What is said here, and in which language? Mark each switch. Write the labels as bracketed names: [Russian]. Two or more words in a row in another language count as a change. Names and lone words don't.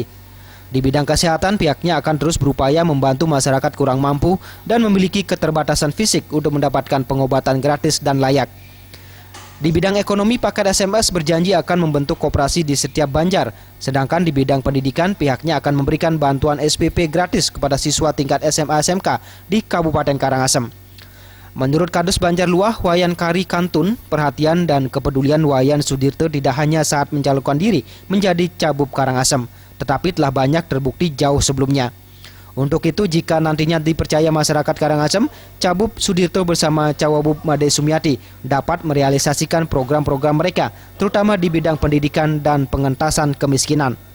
[Indonesian] Di bidang kesehatan, pihaknya akan terus berupaya membantu masyarakat kurang mampu dan memiliki keterbatasan fisik untuk mendapatkan pengobatan gratis dan layak. Di bidang ekonomi, paket SMS berjanji akan membentuk koperasi di setiap banjar. Sedangkan di bidang pendidikan, pihaknya akan memberikan bantuan SPP gratis kepada siswa tingkat SMA SMK di Kabupaten Karangasem. Menurut Kadus Banjar Luah, Wayan Kari Kantun, perhatian dan kepedulian Wayan Sudirta tidak hanya saat mencalonkan diri menjadi Cabup Karangasem, tetapi telah banyak terbukti jauh sebelumnya. Untuk itu, jika nantinya dipercaya masyarakat Karangasem, Cabup Sudirta bersama Cawabup Made Sumiati dapat merealisasikan program-program mereka, terutama di bidang pendidikan dan pengentasan kemiskinan.